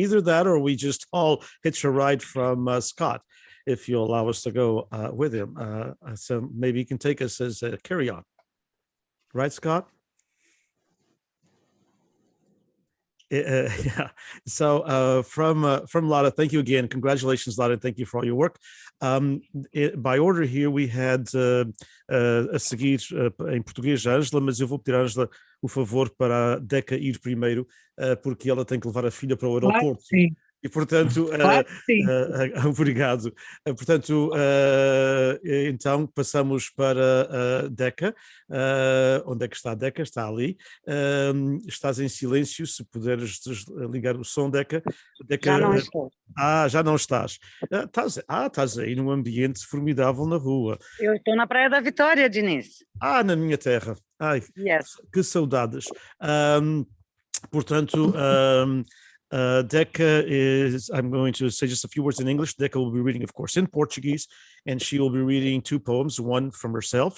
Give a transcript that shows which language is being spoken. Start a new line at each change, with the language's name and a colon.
English: Either that, or we just all hitch a ride from Scott, if you'll allow us to go with him. So maybe he can take us as a carry-on, right, Scott? Yeah. So from Lara, thank you again. Congratulations, Lara. Thank you for all your work. By order here, we had
Portuguese: a seguir em português a Ângela, mas eu vou pedir à Ângela o favor para a Deca ir primeiro, porque ela tem que levar a filha para o aeroporto. Sim. E, portanto, Claro que sim. obrigado. Portanto, então passamos para a Deca. Onde é que está a Deca? Está ali. Estás em silêncio, se puderes ligar o som, Deca. Já não estou. Já não estás. Estás aí num ambiente formidável na rua. Eu estou na Praia da Vitória, Diniz. Na minha terra. Ai,
English: Yes.
Portuguese: que saudades.
English: Portanto, Deca I'm going to say just a few words in English. Deca will be reading, of course, in Portuguese, and she will be reading two poems, one from herself.